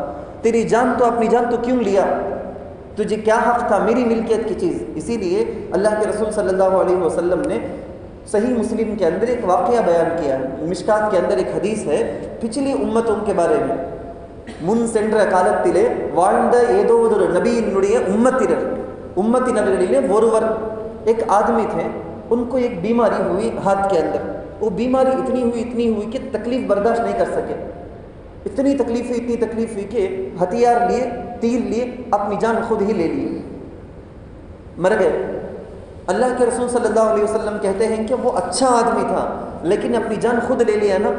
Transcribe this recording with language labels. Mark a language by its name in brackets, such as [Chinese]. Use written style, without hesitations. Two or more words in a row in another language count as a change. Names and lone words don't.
[Urdu] تیری جان تو اپنی جان تو کیوں لیا؟ تجھے کیا حق تھا میری ملکیت کی چیز؟ اسی لیے اللہ کے رسول صلی اللہ علیہ وسلم نے صحیح مسلم کے اندر ایک واقعہ بیان کیا ہے، مشکات کے اندر ایک حدیث ہے پچھلی امتوں کے بارے میں۔ [Tamil] முன் சென்ற காலத்திலே வாழ்ந்த ஏதோ ஒரு நபியினுடைய உம்மத்தினர்களிலே ஒருவர்، [Urdu] ایک آدمی تھے، ان کو ایک بیماری ہوئی ہاتھ کے اندر، وہ بیماری اتنی ہوئی کہ تکلیف برداشت نہیں کر سکے، اتنی تکلیف ہوئی کہ ہتھیار لیے، تیر لیے، اپنی جان خود ہی لے لیے، مر گئے۔ اللہ کے رسول صلی اللہ علیہ وسلم کہتے ہیں کہ وہ اچھا آدمی تھا لیکن اپنی جان خود لے لیا نا۔